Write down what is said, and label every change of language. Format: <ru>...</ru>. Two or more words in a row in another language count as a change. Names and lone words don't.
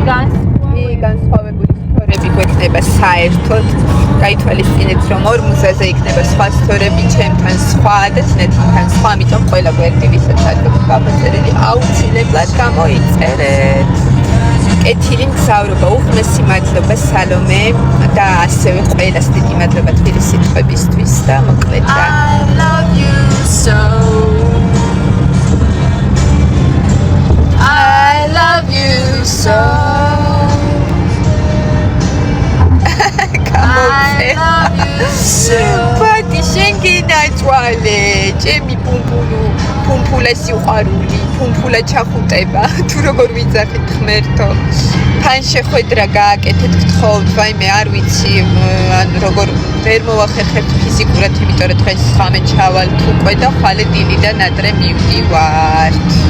<ka>განსხვავებული სტორები გვექნება საერთოდ გაითვალისწინეთ რომ ორ მუზაზე იქნება სხვა სტორები ჩემთან სხვა და თინათინთან სხვა ამიტომ ყველა გვერდი ვისაც არ აქვს გამოწერილი აუცილებლად გამოიწერეთ კეთილი მგზავრობა უღმესი მადლობა სალომე და ასევე ყველას დიდი მადლობა თბილი სიტყვებისთვის და მოკლედ</ka> <en>I love you so I love you so I love you so</en> <ka>პატი შენ გინაჭვალე ჩემი პუმპულა სიყვარული პუმპულა ჩახუტება თუ როგორ ვიძახით ღმერთო თან შეხვედრა გააკეთეთ გთხოვთ ვაიმე არ ვიცი ან როგორ ვერ მოვახერხებთ ფიზიკურად იმიტომ რომ დღეს ხამე ჩავალთ უკვე და ხვალე დილიდან ადრე მივდივართ</ka>